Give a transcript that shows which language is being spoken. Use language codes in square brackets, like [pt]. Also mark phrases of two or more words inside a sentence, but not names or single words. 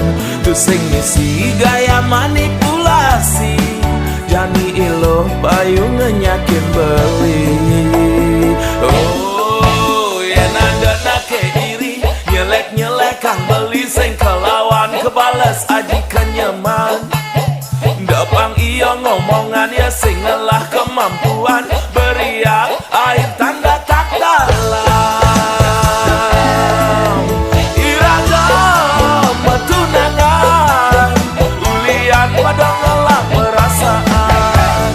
[ban] Tu sing misi gaya manipulasi, jani iluh bayu ngenyakin beli. Oh, yen ada nake diri, nyelek-nyelek kang beli sing kelawan kebalas aji kenyaman. Depang iya ngomongan ya sing ngelah kemampuan, [id] beriak air tanda tak dalam. [ban] Iragam tunangan, ulian pada ngelah perasaan.